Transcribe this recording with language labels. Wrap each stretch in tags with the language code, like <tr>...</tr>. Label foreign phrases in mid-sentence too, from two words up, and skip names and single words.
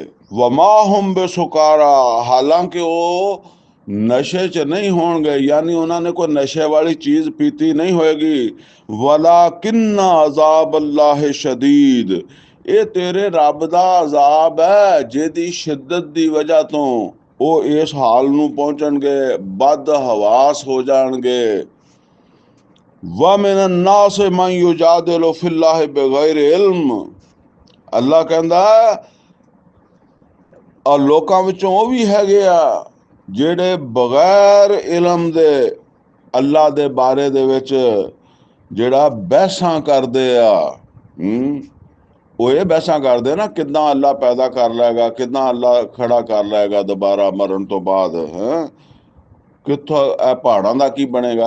<ar>وما هم بسكارى,</ar> <pa>ਹਾਲਾਂਕਿ ਉਹ ਨਸ਼ੇ 'ਚ ਨਹੀਂ ਹੋਣਗੇ, ਯਾਨੀ ਉਹਨਾਂ ਨੇ ਕੋਈ ਨਸ਼ੇ ਵਾਲੀ ਚੀਜ਼ ਪੀਤੀ ਨਹੀਂ ਹੋਏਗੀ।</pa> <ar>ولكن عذاب الله شديد,</ar> <pa>ਇਹ ਤੇਰੇ ਰੱਬ ਦਾ ਅਜ਼ਾਬ ਹੈ ਜਿਹਦੀ ਸ਼ਿੱਦਤ ਦੀ ਵਜ੍ਹਾ ਤੋਂ ਉਹ ਇਸ ਹਾਲ ਨੂੰ ਪਹੁੰਚਣਗੇ, ਬਦ ਹਵਾਸ ਹੋ ਜਾਣਗੇ।</pa> <ar>وَمِنَ النَّاسِ مَن يُجَادِلُ فِي اللَّهِ بِغَيْرِ علم,</ar> <pa>ਅੱਲਾ ਕਹਿੰਦਾ ਔਰ ਲੋਕਾਂ ਵਿੱਚੋਂ ਉਹ ਵੀ ਹੈਗੇ ਆ ਜਿਹੜੇ ਬਗੈਰ ਇਲਮ ਦੇ ਅੱਲਾ ਦੇ ਬਾਰੇ ਦੇ ਵਿੱਚ ਜਿਹੜਾ ਬਹਿਸਾਂ ਕਰਦੇ ਆ। ਉਹ ਇਹ ਬਹਿਸਾਂ ਕਰਦੇ ਨਾ, ਕਿੱਦਾਂ ਅੱਲਾ ਪੈਦਾ ਕਰ ਲਏਗਾ, ਕਿੱਦਾਂ ਅੱਲਾ ਖੜਾ ਕਰ ਲਏਗਾ ਦੁਬਾਰਾ ਮਰਨ ਤੋਂ ਬਾਅਦ, ਕਿੱਥੋਂ ਇਹ ਪਹਾੜਾਂ ਦਾ ਕੀ ਬਣੇਗਾ।</pa>